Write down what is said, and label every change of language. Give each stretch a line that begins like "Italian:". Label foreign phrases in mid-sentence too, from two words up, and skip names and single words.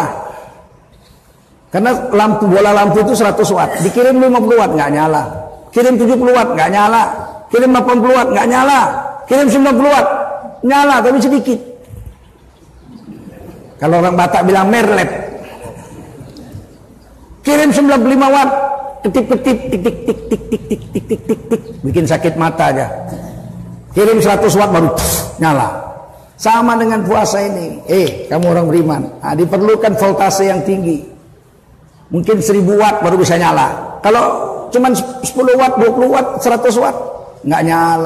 Indonesian: Karena bola lampu itu 100 watt. Dikirim 50 watt nggak nyala. Kirim 70 watt nggak nyala. Kirim 80 watt nggak nyala. Kirim 90 watt nyala tapi sedikit. Kalau orang Batak bilang merlep. Kirim 95 watt, ketip-ketip, tik-tik-tik-tik-tik-tik-tik-tik, bikin sakit mata aja. Kirim 100 watt baru nyala. Sama dengan puasa ini. Kamu orang beriman, diperlukan voltase yang tinggi. Mungkin 1000 watt baru bisa nyala. Kalau cuman 10 watt, 20 watt, 100 watt nggak nyala.